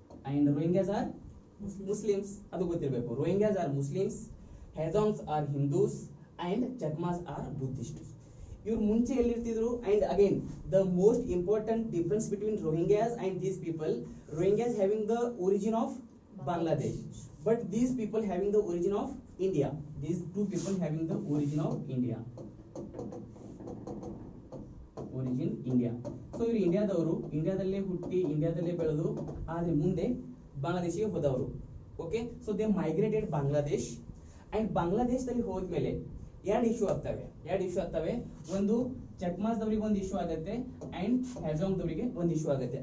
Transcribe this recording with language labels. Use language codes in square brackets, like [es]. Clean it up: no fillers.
[en] And Rohingyas are Muslims. [kn] ಅದು ಗೊತ್ತಿರಬೇಕು. [en] Rohingyas are Muslims, Hajongs are Hindus, and Chakmas are Buddhist. [kn] ಇವ್ರು ಮುಂಚೆ ಎಲ್ಲಿರ್ತಿದ್ರು? [en] And again the most important difference between Rohingyas and these people, Rohingyas having the origin of Bangladesh, but these people having the origin of India. These two people having the origin of India. Origin India. [kn] So ಇವರು ಇಂಡಿಯಾದವರು, ಇಂಡಿಯಾದಲ್ಲೇ ಹುಟ್ಟಿ ಇಂಡಿಯಾದಲ್ಲೇ ಬೆಳೆದು ಆದ್ರೆ ಮುಂದೆ ಬಾಂಗ್ಲಾದೇಶಿಗೆ ಹೋದವರು. [en] Okay, so they migrated Bangladesh. [kn] And ಬಾಂಗ್ಲಾದೇಶದಲ್ಲಿ ಹೋದ್ಮೇಲೆ ಎರಡು ಇಶ್ಯೂ ಆಗ್ತವೆ. ಒಂದು ಚಕ್ಮಾಸ್ದವರಿಗೆ ಒಂದು ಇಶ್ಯೂ ಆಗುತ್ತೆ ಅಂಡ್ ಹ್ಯಾಜಾಂಗ್ದವರಿಗೆ ಒಂದು ಇಶ್ಯೂ ಆಗುತ್ತೆ.